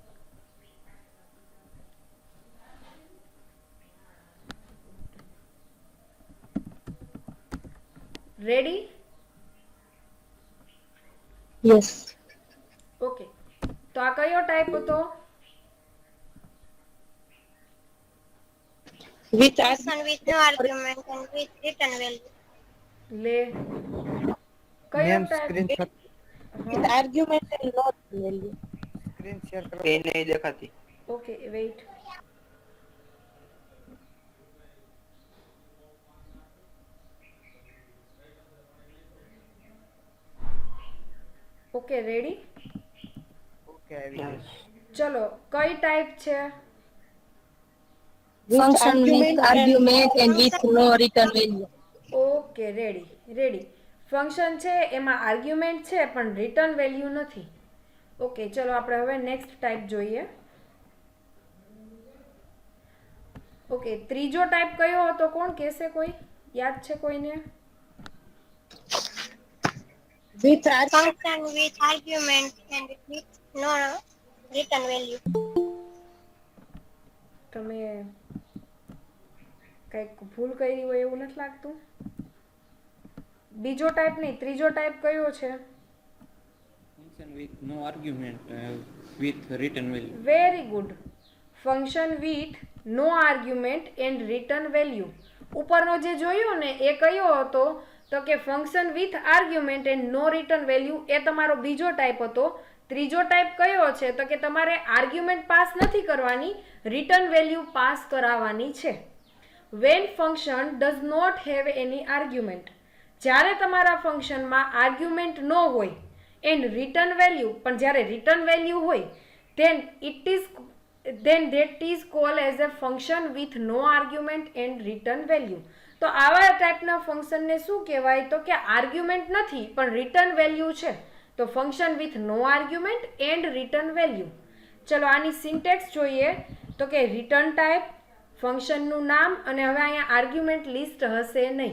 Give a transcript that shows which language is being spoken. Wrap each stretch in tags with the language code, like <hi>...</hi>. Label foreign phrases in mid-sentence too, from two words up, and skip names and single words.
<en>ready? yes.</en> <gu>ઓકે, તો આ કયો ટાઈપ હતો?</gu> <en>with Function with no argument and with return value.</en> <gu>લે કયો</gu> <en>ma'am type? screenshot with argument and not value. screen share</en> <gu>કરો. એ નહીં દેખાતી.</gu> <en>okay wait. okay ready?</en> <gu>ઓકે આવી ગયું. ચલો કઈ ટાઈપ છે?</gu> <en>Function with argument and with no return value. okay ready.</en> <gu>ફંક્શન છે એમાં આર્ગ્યુમેન્ટ છે પણ</gu> <en>return value</en> <gu>નથી. ઓકે ચલો આપણે હવે</gu> <en>next type</en> <gu>જોઈએ. ઓકે, ત્રીજો ટાઈપ કયો હતો? કોણ કહેશે? કોઈ યાદ છે કોઈને?</gu> <en>With Function with argument and with no return value.</en> <gu>તમે કંઈક ભૂલ કરી હોય એવું નથી લાગતું? બીજો ટાઈપ નહીં, ત્રીજો ટાઈપ કયો છે?</gu> <en>Function with no argument with return value. very good. function with no argument and return value.</en> <gu>ઉપરનો જે જોયો ને એ કયો હતો તો કે</gu> <en>function with argument and no return value,</en> <gu>એ તમારો બીજો ટાઈપ હતો. ત્રીજો ટાઈપ કયો છે તો કે તમારે આર્ગ્યુમેન્ટ પાસ નથી કરવાની,</gu> <en>return value</en> <gu>પાસ કરાવવાની છે.</gu> <en>when function does not have any argument,</en> <gu>જ્યારે તમારા ફંક્શનમાં આર્ગ્યુમેન્ટ ન હોય</gu> <en>and return value,</en> <gu>પણ જ્યારે રિટર્ન વેલ્યુ હોય</gu> <en>then that is called as a function with no argument and return value.</en> <gu>તો આવા ટાઈપના ફંક્શનને શું કહેવાય? તો કે આર્ગ્યુમેન્ટ નથી પણ રિટર્ન વેલ્યુ છે, તો</gu> <en>function with no argument and return value.</en> <gu>ચલો આની સિન્ટેક્સ જોઈએ તો કે</gu> <en>return type,</en> <gu>ફંક્શનનું નામ, અને હવે અહીંયા</gu> <en>argument list</en> <gu>હશે નહીં.</gu>